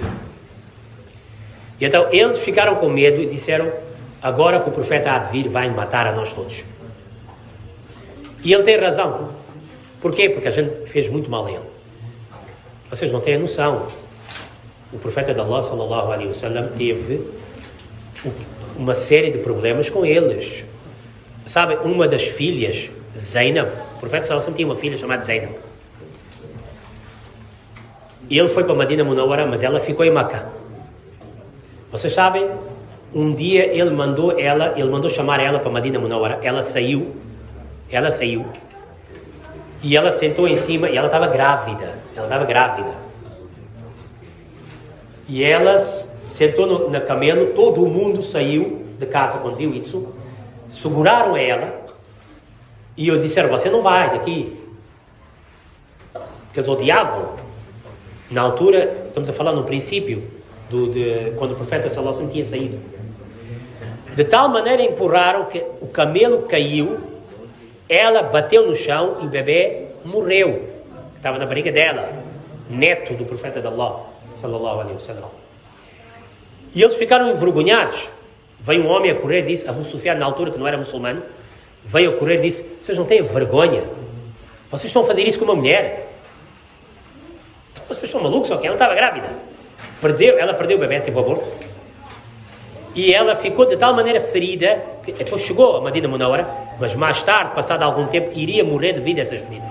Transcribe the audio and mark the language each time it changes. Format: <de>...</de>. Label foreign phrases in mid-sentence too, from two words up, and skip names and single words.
<pt>E então eles ficaram com medo e disseram: agora que o profeta há de vir, vai matar a nós todos. E ele tem razão. Porquê? Porque a gente fez muito mal a ele. Vocês não têm a noção. O profeta de Allah,</pt> <ar>صلى الله عليه وسلم,</ar> <pt>teve uma série de problemas com eles. Sabe, uma das filhas, Zainab, o profeta</pt> <ar>صلى الله عليه وسلم</ar> <pt>tinha uma filha chamada Zainab. E ele foi para Madina Munawwara, mas ela ficou em Meca. Vocês sabem, um dia ele mandou chamar ela para Madina Munawwara, ela saiu, e ela sentou em cima, e ela estava grávida, e ela sentou na camelo, todo o mundo saiu de casa quando viu isso, seguraram ela, e eu disseram: você não vai daqui, porque eles odiavam. Na altura, estamos a falar no princípio, quando o profeta</pt> <ar>صلى الله عليه وسلم</ar> <pt>tinha saído. De tal maneira empurraram que o camelo caiu, ela bateu no chão e o bebê morreu, que estava na barriga dela, neto do profeta de Allah,</pt> <ar>صلى الله عليه وسلم.</ar> <pt>E eles ficaram envergonhados. Veio um homem a correr, disse, Abu Sufyan, na altura que não era muçulmano, veio a correr e disse: vocês não têm vergonha? Vocês estão a fazer isso com uma mulher? Vocês estão malucos, ok? Ela estava grávida. Ela perdeu o bebê, teve o aborto. E ela ficou de tal maneira ferida, que depois chegou a Madina Munawwara, mas mais tarde, passado algum tempo, iria morrer devido a essas feridas.</pt>